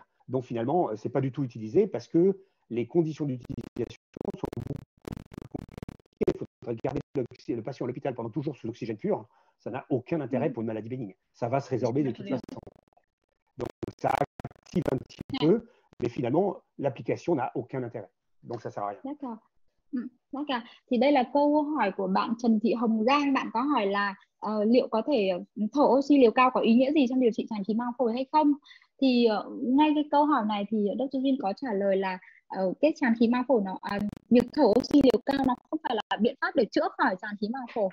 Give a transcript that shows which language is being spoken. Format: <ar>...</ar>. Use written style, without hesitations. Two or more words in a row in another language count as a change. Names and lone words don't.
<fr>Donc finalement, ce n'est pas du tout utilisé parce que les conditions d'utilisation sont beaucoup plus compliquées. Il faudrait garder le patient à l'hôpital pendant 12 jours sous oxygène pur. Ça n'a aucun intérêt pour une maladie bénigne. Ça va se résorber de toute façon. Donc ça active un petit peu, mais finalement, l'application n'a aucun intérêt. Donc ça ne sert à rien. D'accord. D'accord.</fr> <vi>Thì đây là câu hỏi của bạn Trần Thị Hồng Giang. Bạn có hỏi là liệu có thể thở oxy liều cao có ý nghĩa gì trong điều trị tràn khí màng phổi hay không? Thì ngay cái câu hỏi này thì Dr. Jin có trả lời là cái tràn khí màng phổi việc thở oxy liều cao nó không phải là biện pháp để chữa khỏi tràn khí màng phổi.</vi>